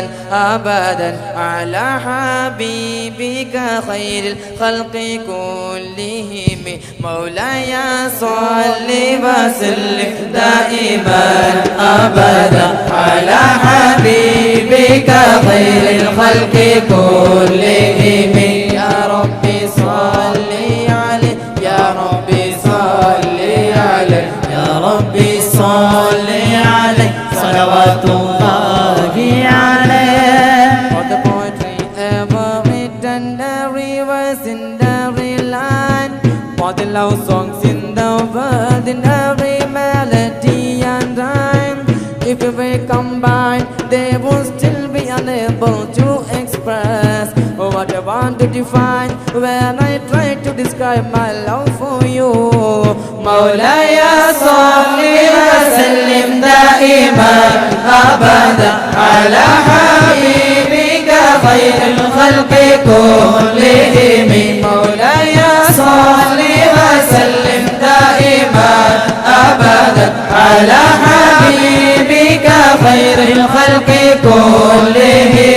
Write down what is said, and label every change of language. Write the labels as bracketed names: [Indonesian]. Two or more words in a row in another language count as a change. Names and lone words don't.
[Arabic] أبدا على حبيبك خير الخلق كلهم مولاي صل وسلم دائما أبدا على حبيبك خير الخلق كلهم يا ربي صل عليه يا ربي صل عليه يا ربي صل عليه صلوات صلوات الله عليه. [English] For the poetry ever written, every verse in every line, for the love songs in the world, in every melody and rhyme. If we were combined, they would still be unable to express what I want to define when I try to describe my love for you. [Arabic] مولاي صل وسلم دائما أبدا على حبيبك خير الخلق كلهم. مولاي صل وسلم دائما أبدا على حبيبك خير الخلق كلهم.